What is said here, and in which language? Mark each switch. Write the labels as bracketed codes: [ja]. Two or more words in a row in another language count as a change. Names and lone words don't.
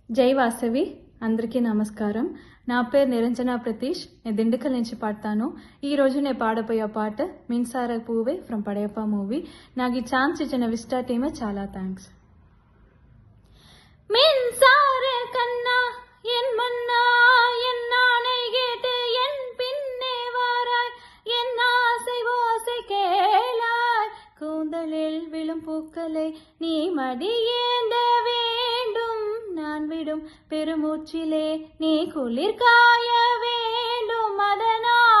[te] జై వాసవి అందరికీ నమస్కారం. నా పేరు నిరంజన ప్రతీష్. నేను దిండుకల్ నుంచి పాడతాను. ఈరోజు నేను పాడబోయే పాట మిన్సార పూవే ఫ్రమ్ పడయప్ప మూవీ. నాకు ఈ ఛాన్స్ ఇచ్చిన విస్టా టీమ్ చాలా థ్యాంక్స్. [ta] மின்சார கண்ணா என் மன்னா என் நானை கேட்டு என் பின்னே வாராய் என் ஆசை ஓசை கேளாய் கூந்தலில் விழும் பூக்களை நீ மடியேந்த வேண்டும் நான் விடும் பெருமூச்சிலே நீ குளிர் காய வேண்டும் மதனா